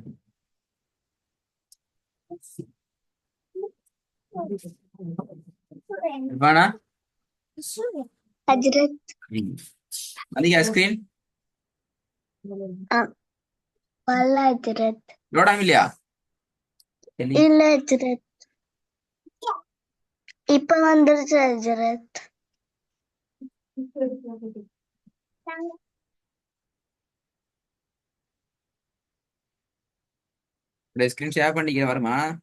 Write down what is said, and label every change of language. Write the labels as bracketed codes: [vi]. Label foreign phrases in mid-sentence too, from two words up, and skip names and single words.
[id] Gimana? Ajret. Nanti ya screen. Wala ajret. Lo udah ambil ya? Ini. [ta] இல்ல அஜரத். இப்ப வந்துருச்சு அஜரத். Udah [en] screen share [ta] பண்ணிக்கிறேன் வருமா?